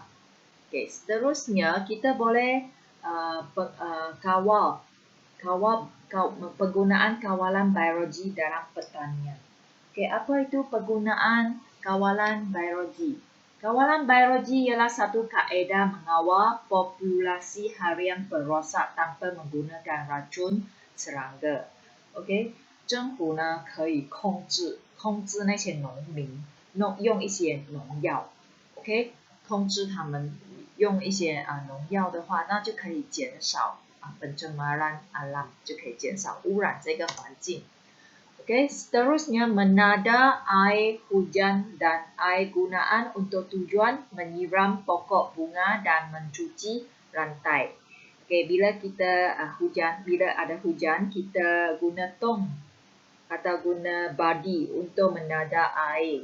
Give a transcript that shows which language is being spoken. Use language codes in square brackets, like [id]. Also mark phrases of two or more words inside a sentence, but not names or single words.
[ms] Okay, seterusnya kita boleh kawal penggunaan kawalan biologi dalam pertanian. Okay, apa itu penggunaan kawalan biologi? Kawalan biologi ialah satu kaedah mengawal populasi harian perosak tanpa menggunakan racun serangga. [zh] Okay. 政府呢可以控制那些农民用一些农药 ，OK， 控制他们用一些农药的话，那就可以减少 [ms] pencemaran alam， [zh] 就可以减少污染这个环境。 [ms] OK， seterusnya menada air hujan dan air gunaan untuk tujuan menyiram pokok bunga dan mencuci rantai. Okay, bila ada hujan, kita guna tong atau guna badi untuk menada air.